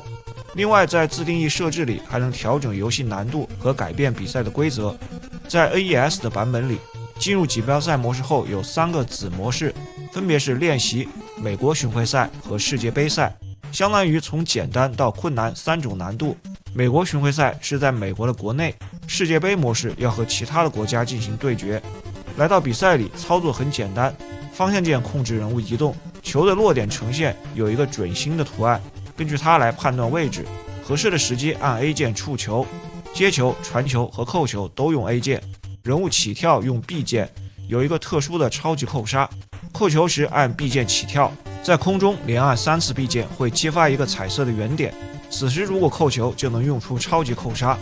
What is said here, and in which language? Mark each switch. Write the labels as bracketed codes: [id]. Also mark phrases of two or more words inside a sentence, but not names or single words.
[zh] 另外，在自定義設置裡還能調整遊戲難度和改变比賽的規則。在 NES 的版本裡，進入錦標賽模式後有3個子模式，分別是練習、美國巡迴賽和世界杯賽，相當於從簡單到困難3種難度。美國巡迴賽是在美国的国內，世界杯模式要和其他的国家进行对決。来到比賽裡，操作很簡单，方向鍵控制人物移动，球的落点呈现有一個準心的圖案，根據它來判斷位置，合適的時機按 A 鍵觸球，接球、傳球和扣球都用 A 鍵，人物起跳用 B 鍵，有一個特殊的超級扣殺，扣球時按 B 鍵起跳，在空中連按3次 B 鍵會激發一個彩色的圓點，此時如果扣球就能用出超級扣殺。